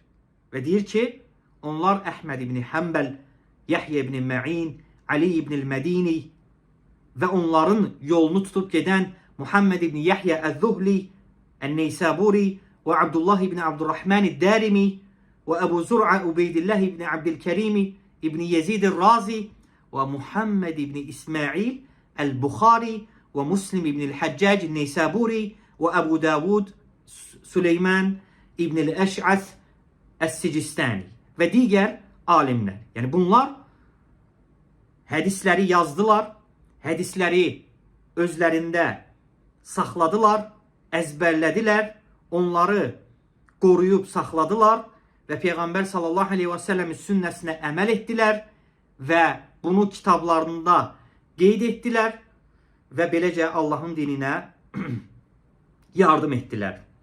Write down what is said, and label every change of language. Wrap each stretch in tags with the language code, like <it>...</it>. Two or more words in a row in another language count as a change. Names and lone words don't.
<az>Və deyir ki, onlar Əhməd ibn Həmbəl, Yəhyə ibn Mə'in, Ali ibn el-Mədini və onların yolunu tutub gedən Muhammed ibn Yəhyə əz-Zuhli, Ən-Neysaburi və Abdullah ibn Abdurrahman ed-Darimi və Əbu Zur'a Ubeydillah ibn Abdülkərimi ibn Yezid el-Razi və Muhammed ibn İsmail el-Bukhari ve Muslim İbn-i Haccac el-Neysaburi ve Ebu Davud Süleyman İbn-i Eş'as Es-Sicistani</az> <tr>ve diğer alimler.</tr> <az>Yani bunlar hədisləri yazdılar, hədisləri özlərində saxladılar, əzbərlədilər, onları qoruyub saxladılar və Peyğəmbər</az> <ar>صلى الله عليه وسلم</ar> <az>sünnəsinə əməl etdilər və bunu kitablarında qeyd etdilər və beləcə Allahın dininə yardım etdilər.</az>